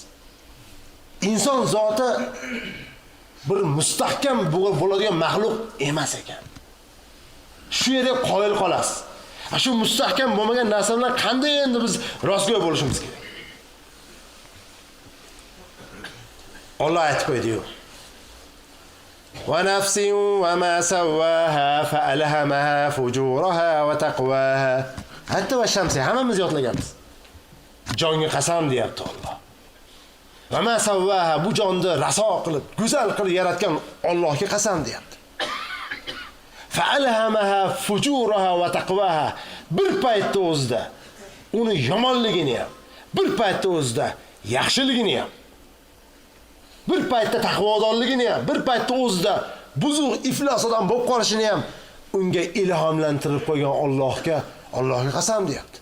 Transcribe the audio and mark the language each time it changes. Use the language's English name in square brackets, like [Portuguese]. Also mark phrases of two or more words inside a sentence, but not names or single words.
[Uzbek] Inson zoti bir mustahkam bo'ladigan mahluq emas ekan. Shu yerda qoyil qolasiz. Shu mustahkam bo'lmagan narsalar qanday endi biz rostgo'y bo'lishimiz kerak? Allah aytib qo'ydi-yu. [Arabic] ونفس وما سواها فألهمها فجورها وتقواها. [Uzbek] Hatta [Arabic] والشمس [Uzbek] hammamiz yodlaganmiz. Jonga qasam deyapti Alloh. [Arabic] وما سواها, [Uzbek] bu jonni raso qilib, go'zal qilib yaratgan Allohga qasam deyapti. [Arabic] فألهمها فجورها وتقواها. [Uzbek] Bir paytda o'zida uni yomonligini ham, bir paytda o'zida yaxshiligini ham, bir paytda taqvodorligini ham, bir paytda o'zida buzuq iflos odam bo'lib qolishini ham unga ilhomlantirib qo'ygan Allohga qasam deyapti.